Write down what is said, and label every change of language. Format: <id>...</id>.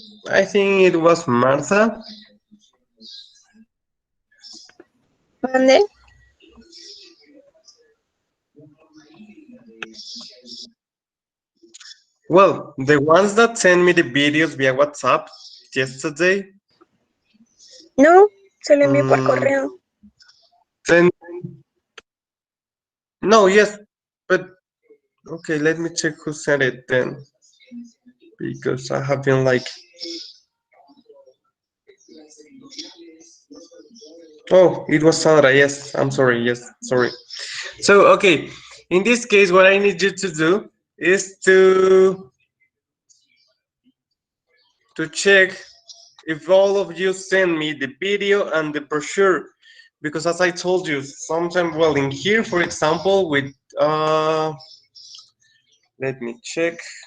<en>I think it was Martha.</en> <es>¿Mande?</es> <en>Well, the ones that sent me the videos via WhatsApp yesterday.</en> <es>No, se lo envié por correo.</es> <en>Send... No, yes, but okay, let me check who sent it then. Because I have been like. Oh, it was Sandra. Yes, I'm sorry. Yes, sorry. So, okay, in this case, what I need you to do is to check if all of you send me the video and the brochure, because as I told you, sometimes, well, in here, for example, with let me check.</en>